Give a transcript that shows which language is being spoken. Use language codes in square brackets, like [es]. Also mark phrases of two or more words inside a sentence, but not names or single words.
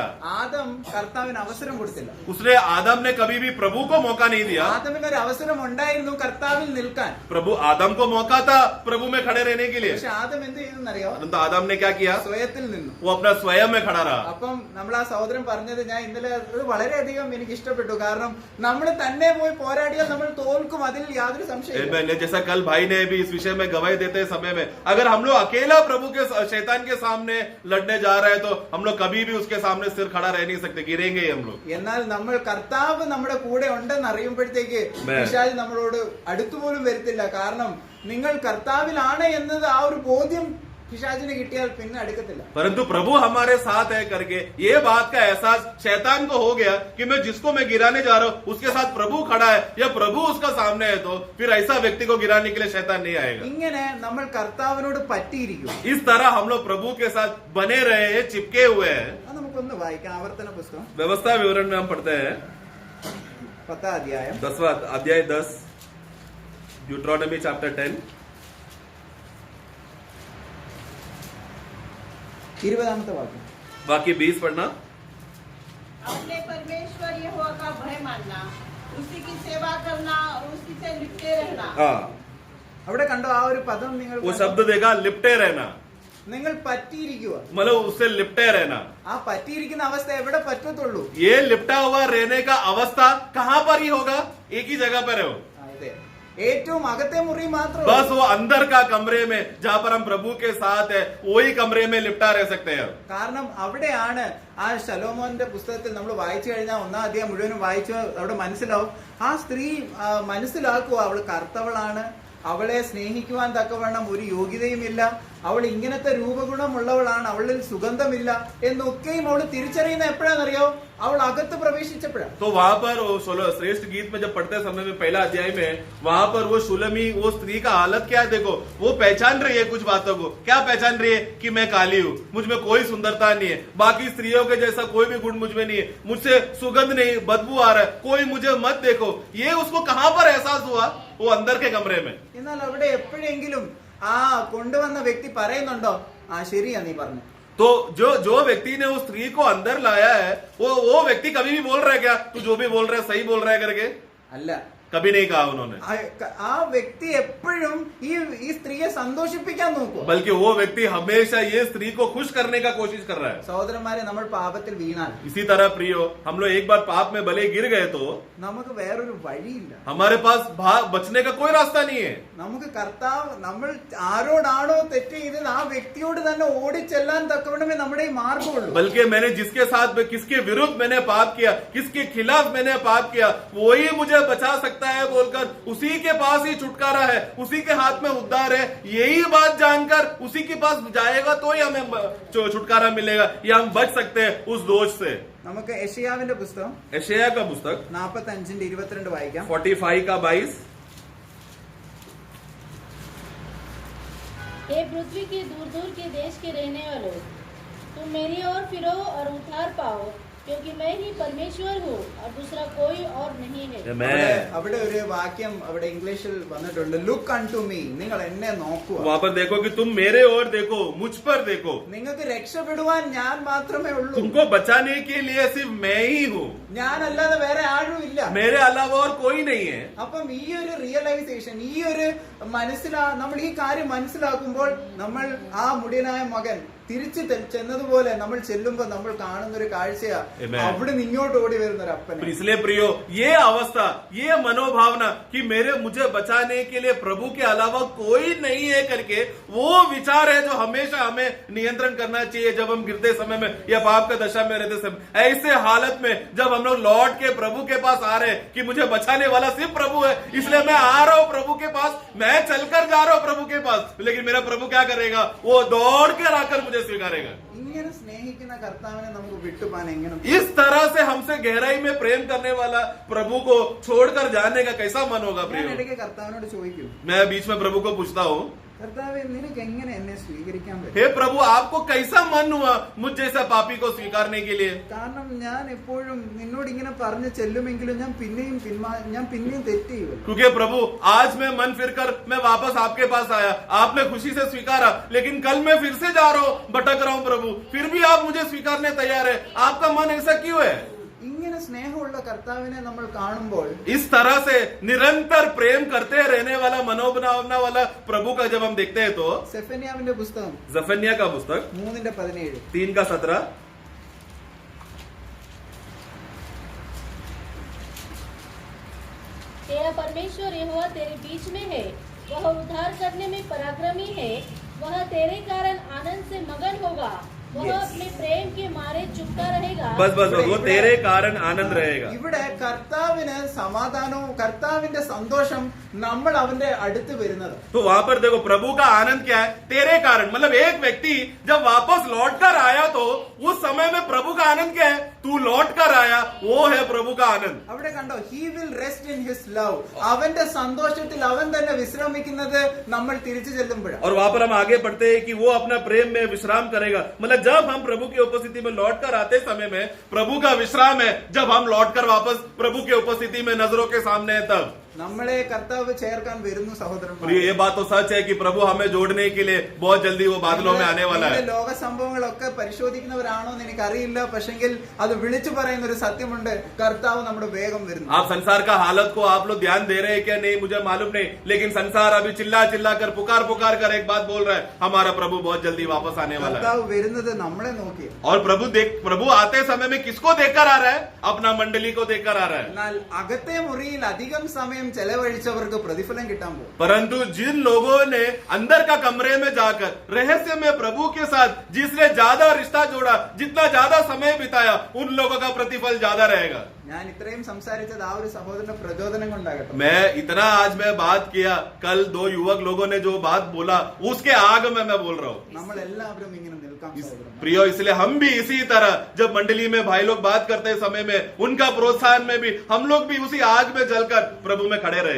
[ml] ആദം കർത്താവിന് അവസരം കൊടുത്തില്ല. [hi] उसने आदम ने कभी भी प्रभु को मौका नहीं दिया. [ml] ആദമിന് ഒരു അവസരം ഉണ്ടായിരുന്നു കർത്താവിൽ നിൽക്കാൻ. [hi] प्रभु आदम को मौका था प्रभु में खड़े रहने के लिए, [ml] പക്ഷെ ആദം എന്ത് ചെയ്തെന്നറിയോ? [hi] परंतु आदम ने क्या किया? [ml] സ്വയത്തിൽ നിന്നു. [hi] वो अपना स्वयं में खड़ा रहा. [ml] അപ്പം നമ്മൾ ആ സഹോദരൻ പറഞ്ഞത് ഞാൻ ഇന്നലെ അത് വളരെയധികം എനിക്ക് ഇഷ്ടപ്പെട്ടു. കാരണം നമ്മൾ തന്നെ പോയി പോരാടിയാൽ നമ്മൾ തോൽക്കും, അതിൽ യാതൊരു സംശയമില്ല. Amen. [hi] जैसा कल भाई ने भी इस विषय में गवाही देते समय में, अगर हम लोग अकेला प्रभु के शैतान के सामने लड़ने जा रहे हैं तो हम लोग कभी भी उसके सामने सिर खड़ा रह नहीं सकते, गिरेंगे ही हम लोग. [ml] എന്നാൽ നമ്മൾ കർത്താവ് നമ്മുടെ കൂടെ ഉണ്ടെന്ന് അറിയുമ്പോഴത്തേക്ക് Amen. പിശാച് നമ്മളോട് അടുത്തുപോലും വരത്തില്ല. കാരണം നിങ്ങൾ കർത്താവിലാണ് എന്നത് ആ ഒരു ബോധ്യം പിശാചിന് കിട്ടിയാൽ പിന്നെ അടുക്കത്തില്ല. [hi] परंतु प्रभु हमारे साथ है करके ये बात का एहसास शैतान को हो गया कि मैं जिसको मैं गिराने जा रहा हूँ उसके साथ प्रभु खड़ा है या प्रभु उसका सामने है, तो फिर ऐसा व्यक्ति को गिराने के लिए शैतान नहीं आएगा. [ml] ഇങ്ങനെ നമ്മൾ കർത്താവിനോട് പറ്റിയിരിക്കും. [hi] इस तरह हम लोग प्रभु के साथ बने रहे हैं, चिपके हुए हैं. [ml] അത് നമുക്കൊന്ന് വായിക്കാം. ആവർത്തന പുസ്തകം [hi] व्यवस्था विवरण में हम पढ़ते हैं [ml] 10-ാം അധ്യായം [hi] 10वां अध्याय 10 [en] Deuteronomy chapter [hi] 10 [ml] 20-ാമത്തെ വാക്യം. [hi] बाकी 20 पढ़ना. अपने परमेश्वर यहोवा का भय मानना, उसी की सेवा करना और उसी से लिपटे रहना. हाँ, [ml] അവിടെ കണ്ടോ ആ ഒരു പദം? നിങ്ങൾ [hi] वो शब्द देखा, लिपटे रहना. [ml] നിങ്ങൾ പറ്റിയിരിക്കുക. [hi] मतलब उससे लिपटे रहना. [ml] ആ പറ്റിയിരിക്കുന്ന അവസ്ഥ എവിടെ പറ്റത്തുള്ളൂ? [hi] ये लिपटा हुआ रहने का अवस्था कहाँ पर ही होगा? एक ही जगह पर हो. [ml] അതെ, ഏറ്റവും അകത്തെ മുറി മാത്രം. [hi] बस वो अंदर का कमरे में जहाँ पर हम प्रभु के साथ है, वही कमरे में लिपटा रह सकते हैं. [ml] കാരണം അവിടെയാണ് ആ ശലോമോന്റെ പുസ്തകത്തിൽ നമ്മൾ വായിച്ചു കഴിഞ്ഞാൽ 1-ാം അധ്യായം മുഴുവനും വായിച്ചു അവിടെ മനസ്സിലാവും. ആ സ്ത്രീ മനസ്സിലാക്കുക അവൾ കറുത്തവളാണ്, അവളെ സ്നേഹിക്കുവാൻ തക്കവണ്ണം ഒരു യോഗ്യതയുമില്ല, അവൾ ഇങ്ങനത്തെ രൂപഗുണമുള്ളവളാണ്, അവളിൽ സുഗന്ധമില്ല എന്നൊക്കെയും അവൾ തിരിച്ചറിയുന്ന എപ്പോഴാണെന്നറിയോ? അവൾ അകത്ത് പ്രവേശിച്ചപ്പോഴാണ്. [hi] तो वहां पर वो श्रेष्ठ गीत में जब पढ़ते समय में पहला अध्याय में वहां पर वो शुलमी वो स्त्री का हालत क्या है देखो. वो पहचान रही है कुछ बातों को. क्या पहचान रही है? कि मैं काली हूँ, मुझ में कोई सुंदरता नहीं है, बाकी स्त्रियों के जैसा कोई भी गुण मुझ में नहीं है, मुझसे सुगंध नहीं, बदबू आ रहा है, कोई मुझे मत देखो. ये उसको कहां पर एहसास हुआ? वो अंदर के कमरे में. [ml] എന്നാൽ അവിടെ എപ്പോഴെങ്കിലും ആ കൊണ്ടുവന്ന വ്യക്തി പറയുന്നുണ്ടോ ആ ശരിയാ നീ പറഞ്ഞു? [hi] तो जो व्यक्ति ने उस स्त्री को अंदर लाया है वो व्यक्ति कभी भी बोल रहा है क्या तू जो भी बोल रहा है सही बोल रहा है करके? [ml] അല്ല, [hi] कभी नहीं कहा उन्होंने. [ml] ആ വ്യക്തി എപ്പോഴും ഈ സ്ത്രീയെ സന്തോഷിപ്പിക്കാൻ നോക്കുക. [hi] बल्कि वो व्यक्ति हमेशा ये स्त्री को खुश करने का कोशिश कर रहा है. [ml] സഹോദരന്മാരെ, നമ്മൾ പാപത്തിൽ വീണാൽ [hi] इसी तरह प्रियो, हम लोग एक बार पाप में भले गिर गए तो [ml] നമുക്ക് വേറൊരു വഴിയില്ല. [hi] हमारे पास बचने का कोई रास्ता नहीं है. [ml] നമുക്ക് കർത്താവ് നമ്മൾ ആരോടാണോ തെറ്റ് ചെയ്തത് ആ വ്യക്തിയോട് തന്നെ ഓടിച്ചെല്ലാൻ തക്കവണ്ണമേ നമ്മുടെ ഈ മാർഗമുള്ളൂ. [hi] बल्कि मैंने जिसके साथ किसके विरुद्ध मैंने पाप किया, किसके खिलाफ मैंने पाप किया, वही मुझे बचा सकता सकता है बोलकर, उसी के पास ही छुटकारा है, उसी के हाथ में उद्धार है, यही बात जानकर उसी के पास जाएगा तो ही हमें छुटकारा मिलेगा, या हम बच सकते हैं उस दोष से। [ml] നമുക്ക് യെശയ്യാവിന്റെ പുസ്തകം [hi] यशायाह का पुस्तक [ml] 45:22 വായിക്കാം. [hi] 45 का 22। हे पृथ्वी के दूर दूर के देश के रहने वालों, तुम मेरी ओर फिरो और उद्धार पाओ, क्योंकि मैं ही परमेश्वर हूँ और दूसरा कोई और नहीं है. [ml] അവിടെ ഒരു വാക്യം അവിടെ ഇംഗ്ലീഷിൽ വന്നിട്ടുണ്ട്, [en] look unto me, [ml] നിങ്ങൾ എന്നെ നോക്കുക. [hi] वहाँ पर देखो कि तुम मेरे ओर देखो, मुझ पर देखो, [ml] നിങ്ങൾക്ക് രക്ഷപ്പെടുവാൻ ഞാൻ മാത്രമേ ഉള്ളൂ, [hi] तुमको बचाने के लिए सिर्फ मैं ही हूँ, [ml] ഞാനല്ലാതെ വേറെ ആരും ഇല്ല. [hi] मेरे अलावा और कोई नहीं है। [ml] അപ്പം ഈ ഒരു റിയലൈസേഷൻ, ഈ ഒരു നമ്മൾ ഈ കാര്യം മനസ്സിലാക്കുമ്പോൾ നമ്മൾ ആ മുടിയനായ മകൻ തിരിച്ചു ചെന്നതുപോലെ നമ്മൾ ചെല്ലുമ്പോൾ നമ്മൾ കാണുന്ന ഒരു കാഴ്ചയാ, അവിടെ ഇങ്ങോട്ട് ഓടി വരുന്ന ഒരു അപ്പനെ. [hi] इसलिए प्रियो, ये अवस्था, ये मनोभावना कि मुझे बचाने के लिए प्रभु के अलावा कोई नहीं है करके, वो विचार है जो हमेशा हमें नियंत्रण करना चाहिए जब हम गिरते समय में या पाप का दशा में रहते समय। ऐसे हालत में जब हम लोग लौट के प्रभु के पास आ रहे हैं कि मुझे बचाने वाला सिर्फ प्रभु है, इसलिए मैं आ रहा हूं प्रभु के पास, मैं चलकर जा रहा हूं प्रभु के पास, लेकिन मेरा प्रभु क्या करेगा, वो दौड़ कर आकर मुझे स्वीकारेगा। [ml] ഇങ്ങനെ സ്നേഹിക്കുന്ന കർത്താവിനെ നമുക്ക് വിട്ടുപോകാൻ എങ്ങനെ? [hi] इस तरह से हमसे गहराई में प्रेम करने वाला प्रभु को छोड़कर जाने का कैसा मन होगा [ml] ഞാൻ [hi] प्रियो? [ml] ഇടയ്ക്ക് കർത്താവിനോട് ചോദിക്കും, [hi] मैं बीच में प्रभु को पूछता हूँ, [ml] കർത്താവേ നിനക്ക് എങ്ങനെ എന്നെ സ്വീകരിക്കാൻ പറ്റും? [hi] हे प्रभु, आपको कैसा मन हुआ मुझ जैसा पापी को स्वीकारने के लिए? [ml] കാരണം ഞാൻ എപ്പോഴും നിന്നോട് ഇങ്ങനെ പറഞ്ഞു ചെല്ലുമെങ്കിലും ഞാൻ പിന്നെയും തെറ്റ് ചെയ്യും. [hi] क्योंकि प्रभु, आज मैं मन फिर कर मैं वापस आपके पास आया, आपने खुशी से स्वीकारा, लेकिन कल मैं फिर से जा रहा हूँ, भटक रहा हूँ प्रभु, फिर भी आप मुझे स्वीकारने तैयार है, आपका मन ऐसा क्यों है? [ml] ഇങ്ങനെ സ്നേഹമുള്ള കർത്താവിനെ നമ്മൾ കാണുമ്പോൾ, [hi] इस तरह से निरंतर प्रेम करते रहने वाला, मनोभावना वाला प्रभु का जब हम देखते हैं तो [ml] സെഫന്യാവിന്റെ പുസ്തകം [hi] जफन्या का पुस्तक [ml] 3:17 [hi] 3 का 17। तेरा परमेश्वर यहोवा तेरे बीच में है, वह उद्धार करने में पराक्रमी है, वह तेरे कारण आनंद से मगन होगा, वह अपने प्रेम के मारे चुपता रहेगा. बस वो तेरे कारण आनंद रहेगा. [ml] ഇവിടെ കർത്താവിന് സമാധാനവും കർത്താവിന്റെ സന്തോഷം നമ്മൾ അവന്റെ അടുത്ത് വരുന്നത്. [hi] तो वहाँ पर देखो, प्रभु का आनंद क्या है? तेरे कारण, मतलब एक व्यक्ति जब वापस लौट कर आया तो उस समय में प्रभु का आनंद क्या है? तू लौट कर आया, वो है प्रभु का आनंद. [ml] അവിടെ കണ്ടോ, [en] he will rest in his love. [ml] അവന്റെ സന്തോഷത്തിൽ അവൻ തന്നെ വിശ്രമിക്കുന്നത് നമ്മൾ തിരിച്ചു ചെല്ലുമ്പോഴാണ്. [hi] और वहाँ पर हम आगे पढ़ते हैं कि वो अपना प्रेम में विश्राम करेगा, मतलब जब हम प्रभु की उपस्थिति में लौट कर आते समय में प्रभु का विश्राम है, जब हम लौट कर वापस प्रभु की उपस्थिति में नजरों के सामने है तब. [ml] നമ്മളെ കർത്താവ് ചേർക്കാൻ വരുന്നു സഹോദരന്മാർ. [hi] ये बात तो सच है कि प्रभु हमें जोड़ने के लिए बहुत जल्दी वो बादलों में आने वाला है. [ml] ലോക സംഭവങ്ങളൊക്കെ പരിശോധിക്കുന്നവരാണോ എന്ന് എനിക്കറിയില്ല, പക്ഷെങ്കിൽ അത് വിളിച്ചു പറയുന്ന ഒരു സത്യമുണ്ട്, കർത്താവ് നമ്മുടെ വേഗം വരുന്നു. [hi] आप संसार का हालत को आप लोग ध्यान दे रहे हैं क्या नहीं मुझे मालूम नहीं, लेकिन संसार अभी चिल्ला चिल्ला कर पुकार कर एक बात बोल रहा है, हमारा प्रभु बहुत जल्दी वापस आने वाला है. [ml] കർത്താവ് വരുന്നത് നമ്മളെ നോക്കി. [hi] और प्रभु आते समय में किसको देखकर आ रहा है? अपना मंडली को देखकर आ रहा है. [ml] എന്നാൽ അകത്തെ മുറിയിൽ അധികം സമയം ചെലവഴിച്ചവർക്ക് പ്രതിഫലം കിട്ടാൻ പോകും. [hi] परंतु जिन लोगों ने अंदर का कमरे में जाकर रहस्य में प्रभु के साथ जिसने ज्यादा रिश्ता जोड़ा, जितना ज्यादा समय बिताया, उन लोगों का प्रतिफल ज्यादा रहेगा. [ml] ഞാൻ ഇത്രയും സംസാരിച്ചത് ആ ഒരു സഹോദരന്റെ പ്രചോദനം കൊണ്ടാകട്ടെ. [hi] मैं इतना आज मैं बात किया, कल 2 युवक लोगों ने जो बात बोला उसके आग में मैं बोल रहा हूँ. [ml] നമ്മൾ എല്ലാവരും ഇങ്ങനെ നിൽക്കാം സഹോദരൻ. [hi] प्रियो, इसलिए हम भी इसी तरह जब मंडली में भाई लोग बात करते समय में उनका प्रोत्साहन में भी हम लोग भी उसी आग में जलकर प्रभु में खड़े रहे.